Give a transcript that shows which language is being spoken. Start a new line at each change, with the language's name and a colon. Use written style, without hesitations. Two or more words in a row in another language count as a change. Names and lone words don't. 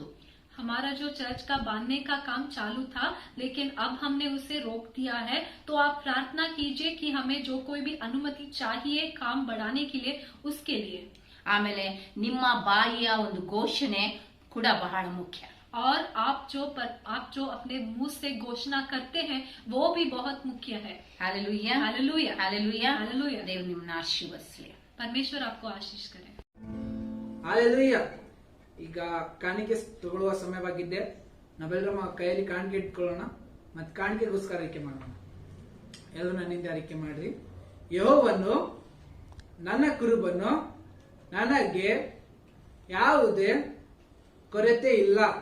Hindi: हमारा जो चर्च का बांधने का काम चालू था, लेकिन अब हमने उसे रोक दिया है. तो आप प्रार्थना कीजिए कि हमें जो कोई भी अनुमति चाहिए काम बढ़ाने के लिए, उसके लिए.
Kannada: ಆಮೇಲೆ ನಿಮ್ಮ ಬಾಯಿಯ ಒಂದು ಘೋಷಣೆ ಕೂಡ ಬಹಳ ಮುಖ್ಯ.
Hindi: और आप जो अपने मुंह से घोषणा करते हैं वो भी बहुत मुख्य है. हालेलुया, हालेलुया, हालेलुया, हालेलुया.
Kannada: ದೇವರು ನಿಮ್ಮನ್ನ ಆಶೀರ್ವದಿಸಲಿ.
Hindi: परमेश्वर आपको आशीष करे.
Kannada: ಹಾಲೆಲೂಯಾ. ಈಗ ಕಾಣಿಕೆ ತಗೊಳ್ಳುವ ಸಮಯವಾಗಿದ್ದೆ. ನಾವೆಲ್ಲರೂ ನಮ್ಮ ಕೈಯಲ್ಲಿ ಕಾಣಿಕೆ ಇಟ್ಕೊಳ್ಳೋಣ ಮತ್ತೆ ಕಾಣಿಕೆಗೋಸ್ಕರ ಆಯ್ಕೆ ಮಾಡೋಣ. ಎಲ್ಲರೂ ನನ್ನಿಂದ ಆಯ್ಕೆ ಮಾಡ್ರಿ. ಯೆಹೋವನು ನನ್ನ ಕುರುಬನು, ನನಗೆ ಯಾವುದೇ ಕೊರತೆ ಇಲ್ಲ.